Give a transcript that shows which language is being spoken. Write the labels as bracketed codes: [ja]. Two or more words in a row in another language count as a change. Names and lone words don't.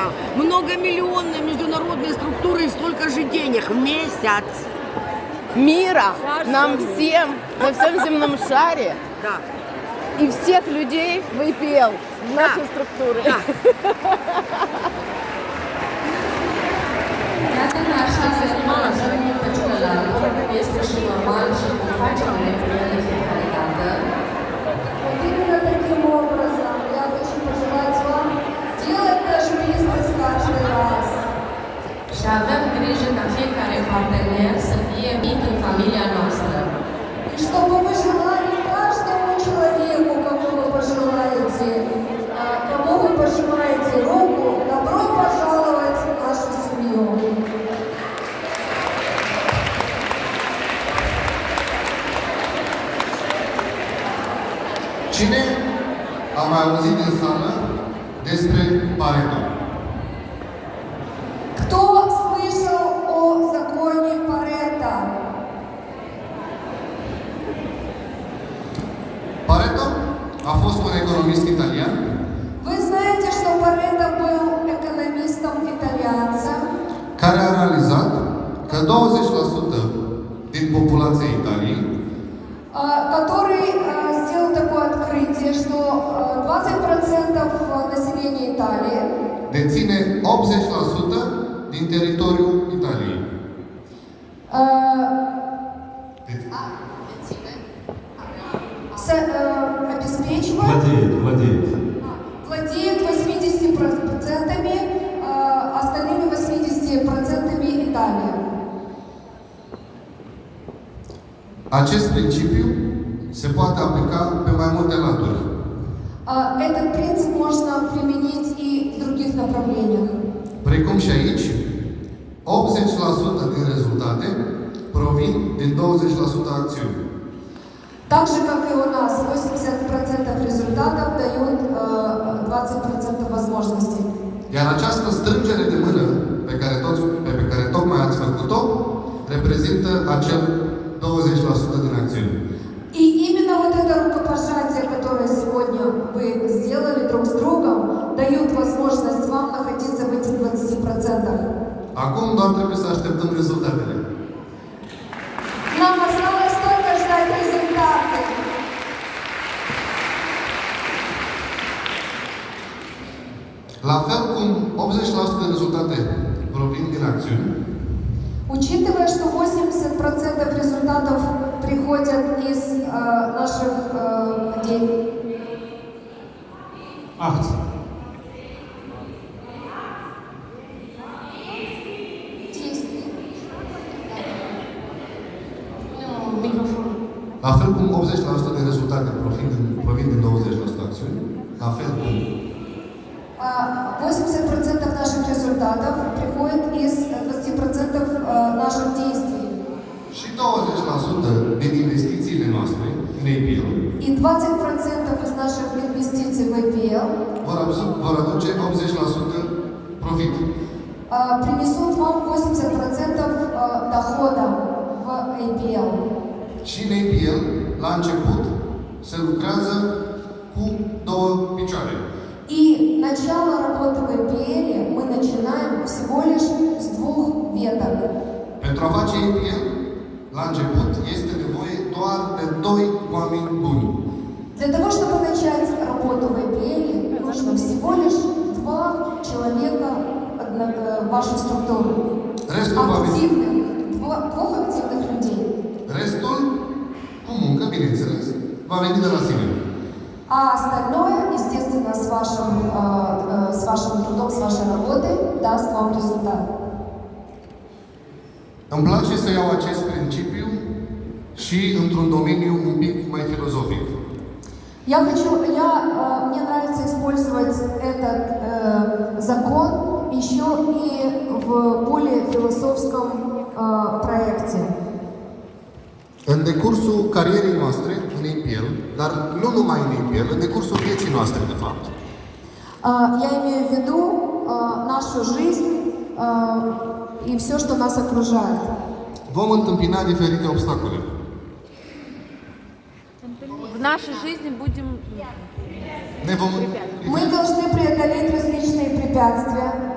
[ru] Многомиллионные международные структуры и столько же денег в месяц. Мира нам всем, на всем земном шаре. Да. и всех людей в IPL, в нашей структуре. [ro] Iată că așa se spune unul pe celălalt, este și normal și cum facem împreună de fiecare dată. [ru] Вот именно таким образом я хочу пожелать вам делать наш бизнес каждый раз. [ro] Și avem grijă ca fiecare partener să fie mic în familia noastră. [ru] И чтобы вы желали каждому человеку, кому вы пожелаете, кому вы пожимаете руку, добро пожаловать в нашу семью. [ro] Cine a mai auzit din sală despre Pareto? [ru] Кто слышал о законе Парето? [ro] Pareto a fost un economist italian [ru] Вы знаете, что Парето был экономистом-итальянцем, [ro] care a realizat că 20% din populația Italiei [ru] который сделал такое открытие, что 20% населения Италии [ro] deține 80% din teritoriul Italiei. [ru] Обеспечивает, Владеет. владеет 80%, остальными 80% Италии. [ro] Acest principiu se poate aplica pe mai multe laturi. [ru] Этот принцип можно применить и в других направлениях. [ro] Precum și aici, 80% din rezultate provin din 20% acțiuni. [ru] Так же, как и у нас, 80% результатов дают 20% возможностей. [ro] Iar această strângere de mână pe care tocmai ați făcut-o reprezintă acel 20% din acțiuni. [ru] И именно вот это рукопожатие, которое сегодня вы сделали друг с другом, дает возможность вам находиться в этих 20%. [ro] Acum doar trebuie să așteptăm rezultatele. [ru] Нам осталось только ждать результаты. [ro] La fel cum 80% din rezultate provin din acțiuni, [ru] Учитывая, что 80% результатов приходят из наших Акции. действий, [ro] Punem un microfon. la fel cum 80% din rezultate provin din 20% acțiuni, la fel cum [ru] 80% наших результатов приходят из 20% наших действий. [ro] și 20% din investițiile noastre în APL [ru] И 20% из наших инвестиций в IPL [ro] vor aduce 80% profit. [ru] принесут вам 80% дохода в IPL. [ro] Și în APL, la început, se lucrează cu două picioare. [ru] И начало работы в IPL мы начинаем всего лишь с 2 веток. [ro] Pentru a face APL, la început, este nevoie doar de 2 oameni buni. [ru] Для того, чтобы начать работу в IPL, нужно всего лишь 2 человека в вашу структуру. [ro] Restul va veni. [ru] Активных, двух активных людей. [ro] Restul, cu muncă, bineînțeles, va veni de la sine. [ru] А остальное, естественно, с вашим трудом, с вашей работой даст вам результат. [ro] Îmi place să iau acest principiu și într-un domeniu un pic mai filozofic. [ru] Мне нравится использовать этот закон еще и в более философском проекте. [ro] În decursul carierei noastre în APL, dar nu numai în APL, în decursul vieții noastre, de fapt, [ru] Я имею в виду нашу жизнь и все, что нас окружает. [ro] vom întâmpina diferite obstacole. [ru] В нашей жизни будем... [ro] Ne vom... [ru] Мы должны преодолеть различные препятствия.